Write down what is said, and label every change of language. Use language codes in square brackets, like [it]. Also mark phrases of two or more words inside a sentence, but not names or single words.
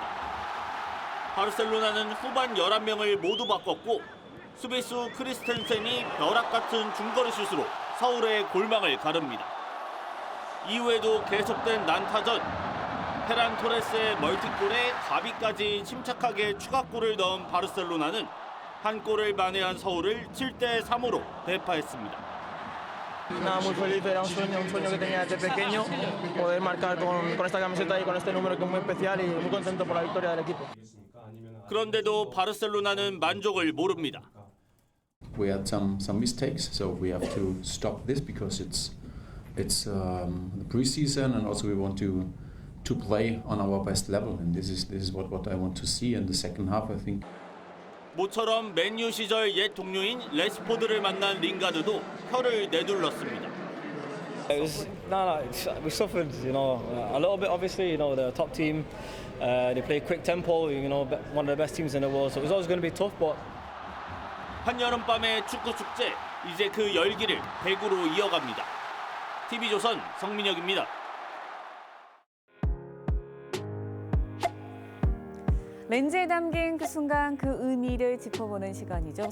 [ko] 바르셀로나는 후반 11명을 모두 바꿨고 수비수 크리스텐센이 벼락 같은 중거리 슛으로 서울의 골망을 가릅니다. 이후에도 계속된 난타전. 페란 토레스의 멀티골에 가비까지 침착하게 추가골을 넣은 바르셀로나는 한 골을 만회한 서울을 7대3으로 대파했습니다. [es] Nada, muy feliz, era un sueño que tenía desde pequeño, poder marcar con esta camiseta y con este número que es muy especial y muy contento por la victoria del equipo. [ko] 그런데도 바르셀로나는 만족을 모릅니다. [en] We had some mistakes, so we have to stop this because it's the preseason and also we want to play on our best level and this is what I want to see in the second half, I think. [ko] 모처럼 맨유 시절 옛 동료인 레시포드를 만난 링가드도 혀를 내둘렀습니다. [en] We suffered, a little bit. Obviously, the top team, they play quick tempo. One of the best teams in the world. So it was always going to be tough, but. [ko] 한여름밤의 축구 축제, 이제 그 열기를 배구로 이어갑니다. TV조선 성민혁입니다. 렌즈에 담긴 그 순간 그 의미를 짚어보는 시간이죠.